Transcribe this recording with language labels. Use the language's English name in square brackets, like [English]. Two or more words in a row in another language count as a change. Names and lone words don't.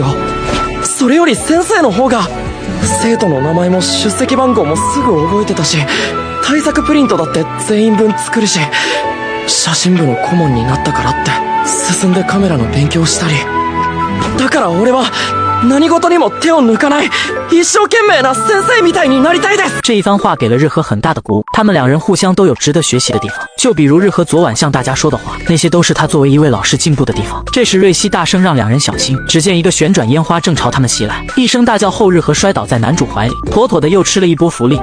[Japanese] それより先生の方が生徒の名前も出席番号もすぐ覚えてたし、対策プリントだって全員分作るし、写真部の顧問になったからって進んでカメラの勉強したり、だから俺は何事にも手を抜かない一生懸命な先生みたいになりたいです。 [Chinese] 这一番话给了日和很大的鼓舞，他们两人互相都有值得学习的地方。就比如日和昨晚向大家说的话，那些都是他作为一位老师进步的地方。这时瑞希大声让两人小心，只见一个旋转烟花正朝他们袭来，一声大叫后，日和摔倒在男主怀里，妥妥的又吃了一波福利。